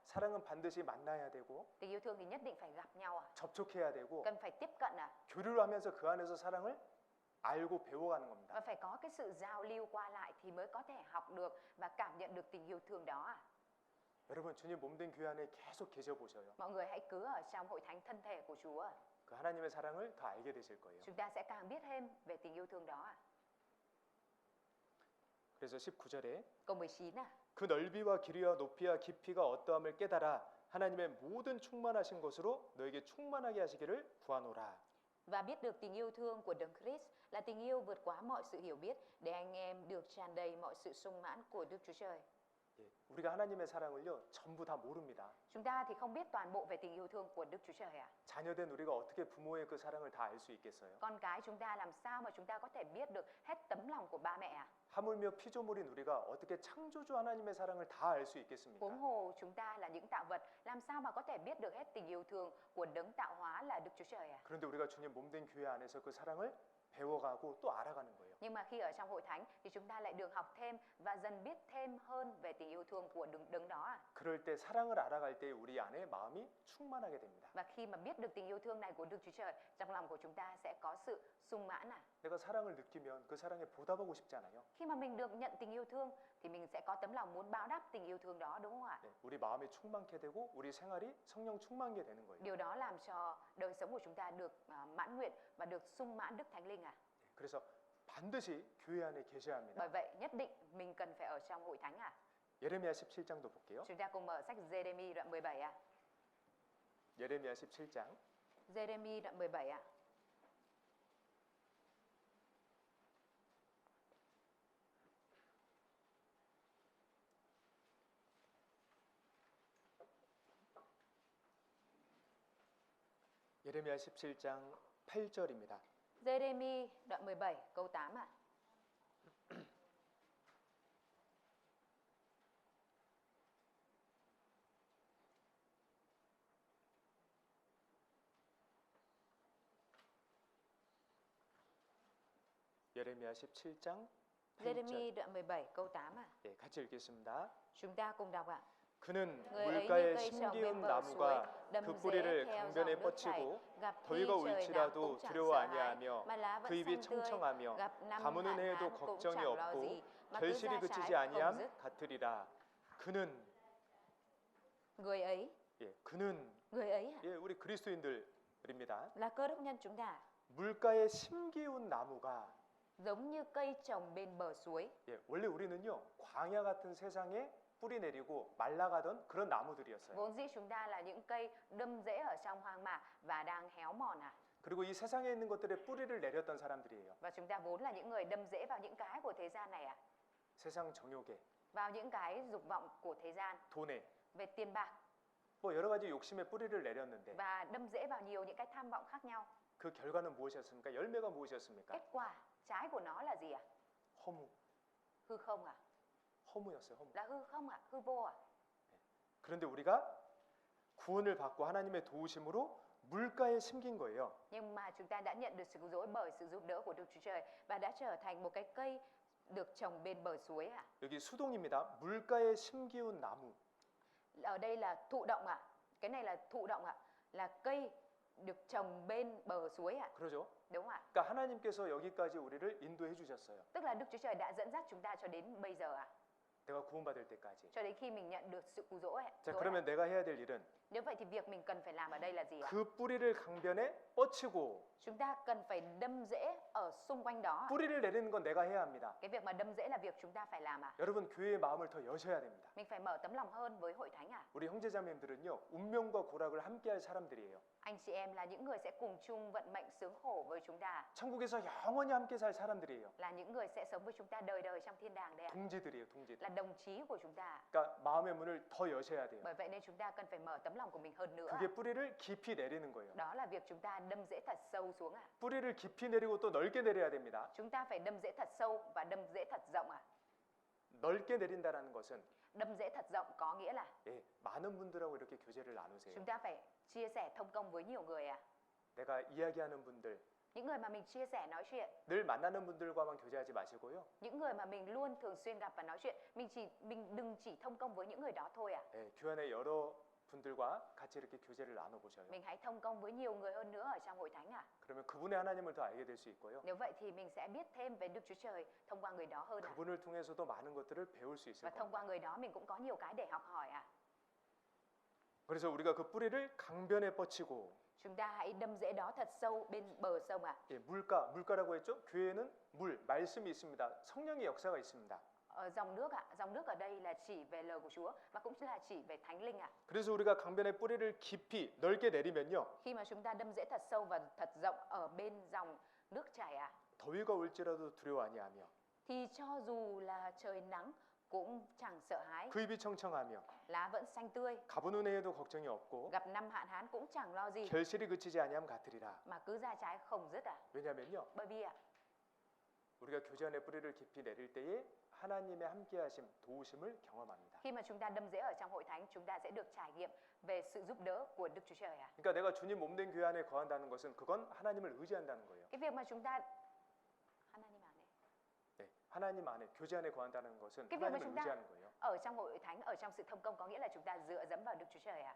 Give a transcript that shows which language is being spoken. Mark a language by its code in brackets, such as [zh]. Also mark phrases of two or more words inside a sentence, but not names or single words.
[ko] 사랑은 반드시 만나야 되고 [vi] Tình yêu thương thì nhất định phải gặp nhau ạ. [ko] 접촉해야 되고 [vi] Cần phải tiếp cận ạ. [ko] 교류를 하면서 그 안에서 사랑을 알고 배워가는 겁니다. [vi] Và phải có cái sự giao lưu qua lại thì mới có thể học được và cảm nhận được tình yêu thương đó ạ. [ko] 여러분, 주님 몸된 교회 안에 계속 계셔 보셔요. [vi] Mọi người hãy cứ ở trong hội thánh thân thể của Chúa ạ. [ko] 그 하나님의 사랑을 더 알게 되실 거예요. [vi] Chúng ta sẽ càng biết thêm về tình yêu thương đó ạ. [ko] 그래서 19절에 [vi] Câu 19 à? [ko] 그 넓이와 길이와 높이와 깊이가 어떠함을 깨달아 하나님의 모든 충만하신 것으로 너에게 충만하게 하시기를 구하노라. [vi] Và biết được tình yêu thương của Đấng Christ là tình yêu vượt quá mọi sự hiểu biết để anh em được tràn đầy mọi sự sung mãn của Đức Chúa Trời. [ko] 예, 우리가 하나님의 사랑을요 전부 다 모릅니다. [vi] Chúng ta thì không biết toàn bộ về tình yêu thương của Đức Chúa Trời ạ. [ko] 자녀된 우리가 어떻게 부모의 그 사랑을 다 알 수 있겠어요? [vi] Con cái chúng ta làm sao mà chúng ta có thể biết được hết tấm lòng của ba mẹ ạ? [ko] 하물며 피조물인 우리가 어떻게 창조주 하나님의 사랑을 다 알 수 있겠습니까? [vi] Huống hồ chúng ta là những tạo vật, làm sao mà có thể biết được hết tình yêu thương của đấng tạo hóa là Đức Chúa Trời ạ? [ko] 그런데 우리가 주님 몸된 교회 안에서 그 사랑을 배워가고 또 알아가는 거예요. [vi] Nhưng mà khi ở trong hội thánh thì chúng ta lại được học thêm và dần biết thêm hơn về tình yêu thương của đấng đó ạ. [ko] 그럴 때 사랑을 알아갈 때 우리 안에 마음이 충만하게 됩니다. [vi] Và khi mà biết được tình yêu thương này của Đức Chúa Trời, trong lòng của chúng ta sẽ có sự sung mãn ạ. [ko] 내가 사랑을 느끼면 그 사랑에 보답하고 싶잖아요. [vi] Khi mà mình được nhận tình yêu thương thì mình sẽ có tấm lòng muốn báo đáp tình yêu thương đó, đúng không ạ? [ko] 네, 우리 마음이 충만케 되고 우리 생활이 성령 충만게 되는 거예요. [vi] Điều đó làm cho đời sống của chúng ta được mãn nguyện và được sung mãn Đức Thánh Linh ạ. [ko] 그래서 반드시 교회 안에 계셔야 합니다. [vi] Bởi vậy nhất định mình cần phải ở trong hội thánh ạ. [ko] 예레미야 17장도 볼게요. [vi] Chúng ta cùng mở sách Giê-rê-mi đoạn 17 ạ. [ko] 예레미야 17장 [vi] Giê-rê-mi đoạn 17 ạ. [ko] 예레미야 17장 8절입니다. [vi] Giê-rê-mi đoạn 17 câu 8 ạ. [ko] 예레미야 17장 8절. [vi] Giê-rê-mi đoạn 17 câu 8 ạ. [ko] 예, 같이 읽겠습니다. [vi] Chúng ta cùng đọc ạ. [ko] 그는 [vi] Người ấy như [ko] 물가에 [vi] cây trồng [ko] 심기운 [vi] bên bờ suối, [ko] 나무가 [vi] đâm [ko] 그 [vi] rễ [ko] 뿌리를 [vi] theo [ko] 강변에 [vi] dòng nước chảy, [ko] 뻗치고 [vi] gặp [ko] 더위가 [vi] khi trời nắng [ko] 올지라도 [vi] cũng chẳng [ko] 두려워 [vi] sợ hãi, [ko] 아니하며 [vi] mà lá vẫn [ko] 그 입이 [vi] xanh tươi, [ko] 청청하며 [vi] gặp năm [ko] 가무는 [vi] hạn [ko] 해에도 [vi] hán cũng [ko] 걱정이 [vi] chẳng lo [ko] 없고 [vi] gì, mà cứ [ko] 결실이 [vi] ra [ko] 그치지 [vi] trái không [ko] 아니함 [vi] dứt. [ko] 같으리라. 그는 [vi] Người ấy, [ko] 예, 그는 [vi] người ấy ạ, [ko] 예, 우리 그리스도인들입니다. [vi] là cơ đốc nhân chúng ta, [ko] 물가에 심기운 나무가 [vi] giống như cây trồng bên bờ suối. [ko] 예, 원래 우리는요 광야 같은 세상에 뿌리 내리고 말라가던 그런 나무들이었어요. [vi] Vốn dĩ chúng ta là những cây đâm rễ ở trong hoang mạc và đang héo mòn ạ. [ko] 그리고 이 세상에 있는 것들에 뿌리를 내렸던 사람들이에요. [vi] Và chúng ta vốn là những người đâm rễ vào những cái của thế gian này ạ. [ko] 세상 정욕에, [vi] Vào những cái dục vọng của thế gian, [ko] 돈에, [vi] về tiền bạc [ko] 뭐 여러 가지 욕심에 뿌리를 내렸는데 [vi] và đâm rễ vào nhiều những cái tham vọng khác nhau. [ko] 그 결과는 무엇이었습니까? 열매가 무엇이었습니까? [vi] Kết quả trái của nó là gì ạ? [ko] 허무, [vi] Hư không ạ? [ko] 허무였어요. 허무. [vi] Là hư không ạ? Hư vô ạ? [ko] 그런데 우리가 구원을 받고 하나님의 도우심으로 물가에 심긴 거예요. [vi] Nhưng mà chúng ta đã nhận được sự cứu rỗi bởi sự giúp đỡ của Đức Chúa Trời và đã trở thành một cái cây được trồng bên bờ suối ạ. [ko] 여기 수동입니다. 물가에 심기운 나무. [vi] Ở đây là thụ động ạ. Cái này là thụ động ạ. Là cây được trồng bên bờ suối ạ. [ko] 그러죠? [vi] Đúng không ạ? [ko] 그러니까 하나님께서 여기까지 우리를 인도해 주셨어요. [vi] Tức là Đức Chúa Trời đã dẫn dắt chúng ta cho đến bây giờ ạ. [ko] 내가 구원받을 때까지. [vi] Cho đến khi mình nhận được sự cứu rỗi ạ. [ko] 자, 그러면 내가 해야 될 일은 [vi] Nếu vậy thì việc mình cần phải làm ở đây là gì ạ? [ko] 그 뿌리를 강변에 뻗치고 [vi] Chúng ta cần phải đâm rễ ở xung quanh đó ạ. [ko] 뿌리를 내리는 건 내가 해야 합니다. [vi] Cái việc mà đâm rễ là việc chúng ta phải làm ạ. [ko] 여러분 교회의 마음을 더 여셔야 됩니다. [vi] Mình phải mở tấm lòng hơn với hội thánh ạ. [ko] 우리 형제자매님들은요 운명과 고락을 함께할 사람들이에요. [vi] Anh chị em là những người sẽ cùng chung vận mệnh sướng khổ với chúng ta. [ko] 천국에서 영원히 함께 살 사람들이에요. [vi] Là những người sẽ sống với chúng ta đời đời trong thiên đàng đấy ạ. [ko] 동지들이에요, 동지들. [vi] Là đồng chí của chúng ta. [ko] 그러니까 마음의 문을 더 여셔야 돼요. [vi] Bởi vậy nên chúng ta cần phải mở tấm lòng của mình hơn nữa. [ko] 그게 뿌리를 깊이 내리는 거예요. [vi] Đó là việc chúng ta đâm rễ thật sâu xuống ạ. [ko] 뿌리를 깊이 내리고 또 넓게 내려야 됩니다. [vi] Chúng ta phải đâm rễ thật sâu và đâm rễ thật rộng ạ. [ko] 넓게 내린다라는 것은 [vi] Đâm rễ thật rộng có nghĩa là [ko] 예, 많은 분들하고 이렇게 교제를 나누세요. [vi] chúng ta phải chia sẻ thông công với nhiều người ạ. [ko] 내가 이야기하는 분들, [vi] Những người mà mình chia sẻ nói chuyện, [ko] 늘 만나는 분들과만 교제하지 마시고요. [vi] những người mà mình luôn thường xuyên gặp và nói chuyện, mình đừng chỉ thông công với những người đó thôi ạ. [ko] 예, 교회 안에 여러 분들과 같이 이렇게 교제를 나눠보셔요. [vi] Mình hãy thông công với nhiều người hơn nữa ở trong hội thánh ạ. [ko] 그러면 그분의 하나님을 더 알게 될 수 있고요. [vi] Nếu vậy thì mình sẽ biết thêm về Đức Chúa Trời thông qua người đó hơn ạ. [ko] 그분을 통해서도 많은 것들을 배울 수 있을 [vi] Và thông qua [ko] 겁니다. [vi] người đó mình cũng có nhiều cái để học hỏi ạ. [ko] 그래서 우리가 그 뿌리를 강변에 뻗치고 [vi] Chúng ta hãy đâm rễ đó thật sâu bên bờ sông ạ. [ko] 예, 물가라고 했죠? 교회에는 물, 말씀이 있습니다. 성령의 역사가 있습니다. [vi] Dòng nước ạ, dòng nước ở đây là chỉ về lời của Chúa và cũng là chỉ về Thánh Linh ạ. [ko] 그래서 우리가 강변에 뿌리를 깊이 넓게 내리면요. [vi] Khi mà chúng ta đâm rễ thật sâu và thật rộng ở bên dòng nước chảy ạ, [ko] 더위가 올지라도 두려워 아니하며 [vi] thì cho dù là trời nắng cũng chẳng sợ hãi, [ko] 그 잎이 청청하며 [vi] lá vẫn xanh tươi, [ko] 가보는 해에도 걱정이 없고 [vi] gặp năm hạn hán cũng chẳng lo gì, [ko] 결실이 그치지 아니함 같으리라. [vi] mà cứ ra trái không dứt à? [ko] 왜냐면요, [vi] Bởi vì [ko] 우리가 교제 안에 뿌리를 깊이 내릴 때에 하나님의 함께하심, 도우심을 경험합니다. [vi] khi mà chúng ta đâm rễ ở trong hội thánh, chúng ta sẽ được trải nghiệm về sự giúp đỡ của Đức Chúa Trời à? [ko] 그러니까 내가 주님 몸된 교회 안에 거한다는 것은 그건 하나님을 의지한다는 거예요. [vi] Cái việc mà chúng ta [ko] 하나님 안에 네, 하나님 안에 교제 안에 거한다는 것은 [vi] cái việc mà [ko] 하나님을 [vi] chúng ta [ko] 의지하는 거예요. [vi] ở trong hội thánh, ở trong sự thông công có nghĩa là chúng ta dựa dẫm vào Đức Chúa Trời à?